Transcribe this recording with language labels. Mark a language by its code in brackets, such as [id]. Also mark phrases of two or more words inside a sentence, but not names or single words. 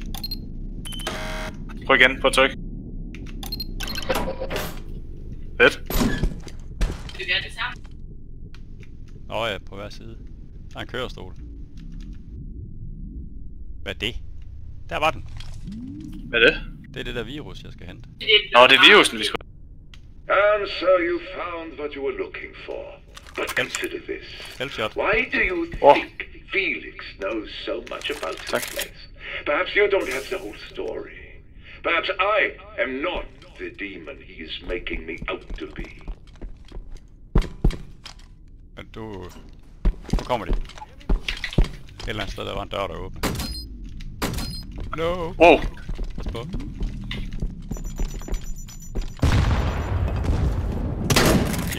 [da] Prøv igen, prøv at tryk. Fedt. Vi gør det sammen. Ja, på hver side. Der er en kørestol. Hvad er det? Der var den. Hvad er det? Det er det der virus, jeg skal hente. Nå, det er virusen, vi skal... [en] And so you found what you were looking for. But consider this. Headshot. Why do you Oh. think Felix knows so much about this Tack. place? Perhaps you don't have the whole story. Perhaps I am not the demon he is making me out to be. [da] Men du... Nu kommer de. Et eller andet sted, der var en dør, der åbne. [en] No! Wow. [da] Pas på. Jeg